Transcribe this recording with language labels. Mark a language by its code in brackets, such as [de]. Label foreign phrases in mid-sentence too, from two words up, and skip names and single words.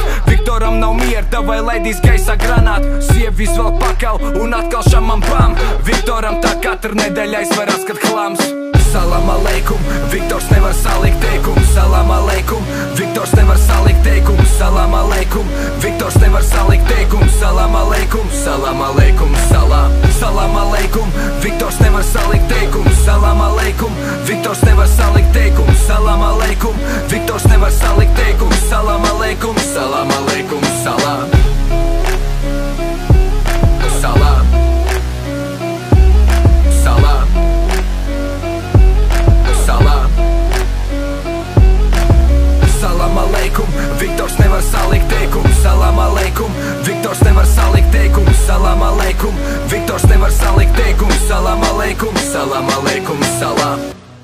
[lv] Viktoram nav mierda vai laidīs gaisā granātu. Sieva izvelk pakal un atkal šamam bam. Viktoram tā katra nedēļa aizverās, kad klams. [ar] سلام عليكم, [lv] Viktors nevar salikt teikumu. [ar] سلام عليكم, [lv] Viktors nevar salikt teikumu. [ar] سلام عليكم, [lv] Viktors nevar salikt teikumu. [ar] سلام عليكم، سلام عليكم، سلام. سلام عليكم, [lv] Viktors nevar salikt teikumu. [ar] سلام عليكم, [lv] Viktors nevar salikt teikumu. [ar] سلام عليكم, [lv] Viktors nevar salikt teikumu. [ar] سلام عليكم، سلام عليكم، سلام. سلام. سلام. سلام. سلام عليكم, [lv] Viktors nevar salikt teikumu. [ar] سلام عليكم, [lv] Viktors nevar salikt teikumu. [ar] سلام عليكم, [lv] Viktors nevar salikt teikumu. [ar] سلام عليكم، سلام عليكم، سلام.